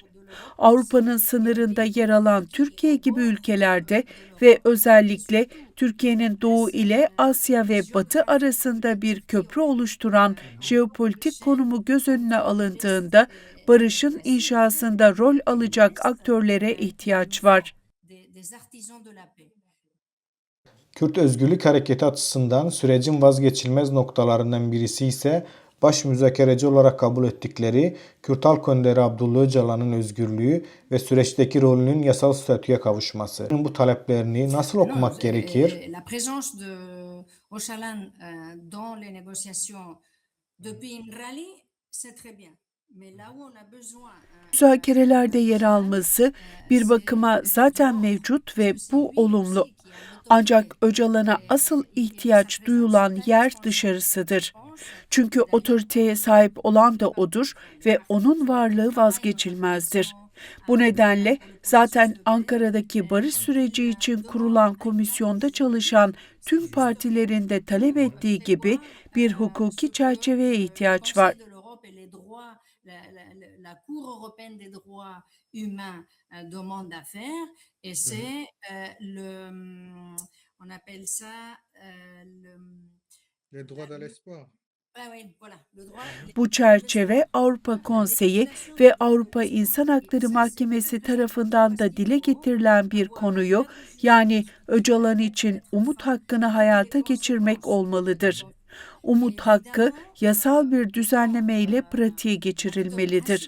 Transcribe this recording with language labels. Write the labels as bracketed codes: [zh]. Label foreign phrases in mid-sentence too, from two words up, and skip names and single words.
[tr] Avrupa'nın sınırında yer alan Türkiye gibi ülkelerde ve özellikle Türkiye'nin doğu ile Asya ve Batı arasında bir köprü oluşturan jeopolitik konumu göz önüne alındığında barışın inşasında rol alacak aktörlere ihtiyaç var. [fr] des artisans de la paix. [tr] Kürt Özgürlük Hareketi açısından sürecin vazgeçilmez noktalarından birisi ise baş müzakereci olarak kabul ettikleri Kürt Halk Önderi Abdullah Öcalan'ın özgürlüğü ve süreçteki rolünün yasal statüye kavuşması. Bu taleplerini nasıl okumak gerekir? [fr] La présence de Öcalan dans les négociations depuis Imrali, c'est très bien. Mais là où on a besoin [tr] Müzakerelerde yer alması bir bakıma zaten mevcut ve bu olumlu. Ancak Öcalan'a asıl ihtiyaç duyulan yer dışarısıdır. Çünkü otoriteye sahip olan da odur ve onun varlığı vazgeçilmezdir. Bu nedenle zaten Ankara'daki barış süreci için kurulan komisyonda çalışan tüm partilerin de talep ettiği gibi bir hukuki çerçeveye ihtiyaç var. [fr] de l'Europe et les droits, la Cour européenne des droits humains demande à faire, et c'est on appelle ça Les droits de l'espoir. oui, voilà, le droit. [tr] Bu çerçeve Avrupa Konseyi ve Avrupa İnsan Hakları Mahkemesi tarafından da dile getirilen bir konuyu, yani Öcalan için umut hakkını hayata geçirmek olmalıdır. Umut hakkı yasal bir düzenlemeyle pratiğe geçirilmelidir.